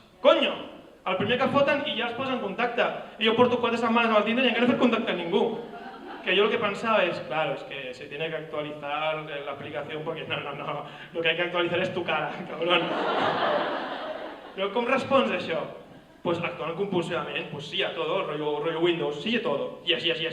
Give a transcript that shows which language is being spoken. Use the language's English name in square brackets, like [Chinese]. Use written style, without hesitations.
[Catalan] Coño, el primer que foten i ja es posa en contacte. I jo porto 4 setmanes al Tinder i encara no he fet contacte amb ningú. [Spanish] Que yo lo que pensaba es, claro, es que se tiene que actualizar la aplicación porque no, lo que hay que actualizar es tu cara, cabrón. Pero ¿cómo respondes a eso? Pues actuando compulsivamente, pues sí a todo, rollo Windows, sí a todo. Yes.